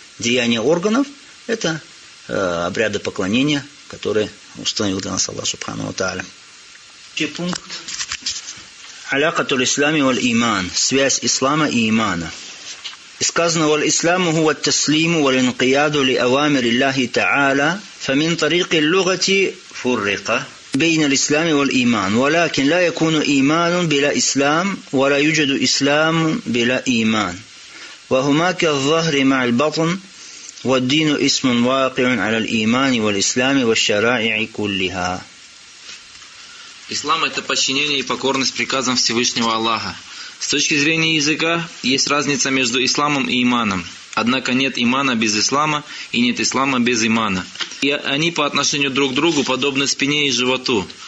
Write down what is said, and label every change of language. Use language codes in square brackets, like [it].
[ru] Деяния органов – это обряды поклонения, которые установил для нас Аллах Субхану ва Тааля. Пункт. [ar] Алякату ль-Исламе валь-Иман. [ru] Связь Ислама и Имана. И сказано, [ar] валь-Исламу хуа ат-таслиму валь-инкияду ли-авамири Аллахи Та'аля, фамин тарики л-лугати фуррика. بين الإسلام والإيمان ولكن لا يكون إيمان بلا إسلام ولا يوجد إسلام بلا إيمان وهما كالظهر مع البطن والدين اسم واقع على الإيمان والإسلام والشرائع كلها. [ru] Ислам – это подчинение и покорность приказам Всевышнего Аллаха. С точки зрения языка, есть разница между исламом и иманом. Однако нет имана без ислама и нет ислама без имана. И они по отношению друг к другу подобны спине и животу.